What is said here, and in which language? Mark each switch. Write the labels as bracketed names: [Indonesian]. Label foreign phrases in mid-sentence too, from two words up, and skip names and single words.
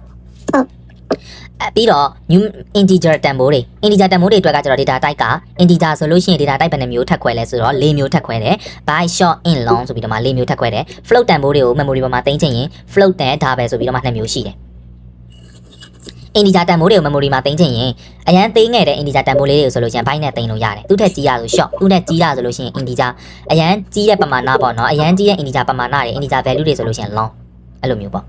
[Burmese] ပြီးတော့ integer တန်ဖိုးတွေ integer တန်ဖိုးတွေအတွက်ကကျတော့ [English] data type [Burmese] က integer ဆိုလို့ရှိရင် [English] data type [Burmese] ဘယ်နှမျိုးထပ်ခွဲလဲဆိုတော့4မျိုးထပ်ခွဲတယ် [English] by short in long [Burmese] ဆိုပြီးတော့မှ4မျိုးထပ်ခွဲတယ် float တန်ဖိုးတွေကို memory ပေါ်မှာတင်ချင်ရင် float နဲ့ double ဆိုပြီးတော့မှ2မျိုးရှိတယ် integer တန်ဖိုးတွေကို memory မှာတင်ချင်ရင် အရန်သိငယ်တဲ့ integer တန်ဖိုးလေးတွေကိုဆိုလို့ရှိရင် byte နဲ့တင်လို့ရတယ်သူ့ထက်ကြီးရဆို short သူ့ထက်ကြီးတာဆိုလို့ရှိရင် integer အရန်ကြီးတဲ့ပမာဏပေါ့နော်အရန်ကြီးတဲ့ integer ပမာဏတွေ [English] integer value [Burmese] တွေဆိုလို့ရှိရင် long အဲ့လိုမျိုးပေါ့